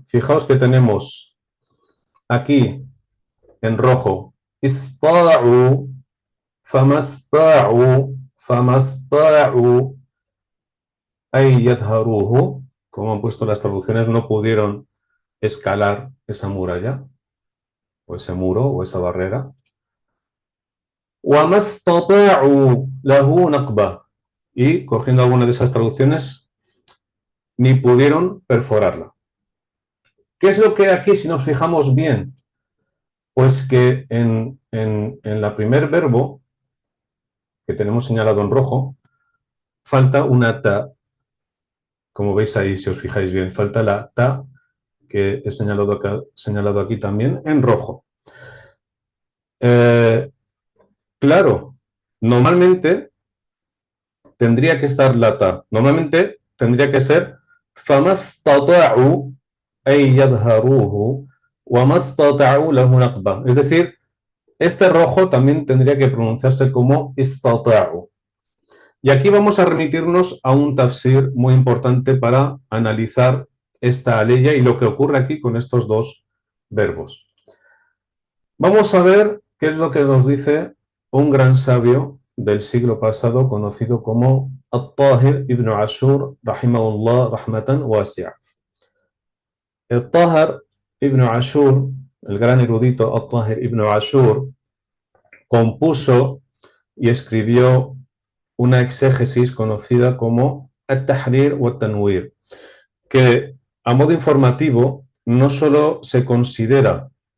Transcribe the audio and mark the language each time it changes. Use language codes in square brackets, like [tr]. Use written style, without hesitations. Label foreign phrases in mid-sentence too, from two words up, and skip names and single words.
[es] Fijaos que tenemos aquí en rojo [ar] اسطاعوا، فما اسطاعوا، فما اسطاعوا أن يظهروه. [es] Como han puesto las traducciones, no pudieron escalar esa muralla o ese muro o esa barrera. [ar] وما استطاعوا له نقبا. [es] Y cogiendo alguna de esas traducciones, ni pudieron perforarla. ¿Qué es lo que aquí, si nos fijamos bien? Pues que en la primer verbo, que tenemos señalado en rojo, falta una ta, como veis ahí, si os fijáis bien, falta la ta, que he señalado aquí también en rojo. Claro, normalmente tendría que estar la ta, normalmente tendría que ser [ar] فما استطاعوا أن يظهروه وما استطاعوا له نقبا. [es] Es decir, este rojo también tendría que pronunciarse como istata'u. Y aquí vamos a remitirnos a un tafsir muy importante para analizar esta leya y lo que ocurre aquí con estos dos verbos. Vamos a ver qué es lo que nos dice un gran sabio del siglo pasado conocido como At-Tahir ibn Ashur, [ar] رحمه الله رحمة واسعة. [es] At-Tahir ibn Ashur, el gran erudito At-Tahir ibn Ashur, compuso y escribió una exégesis conocida como At-Tahrir wa At-Tanwir, que a modo informativo no solo se considera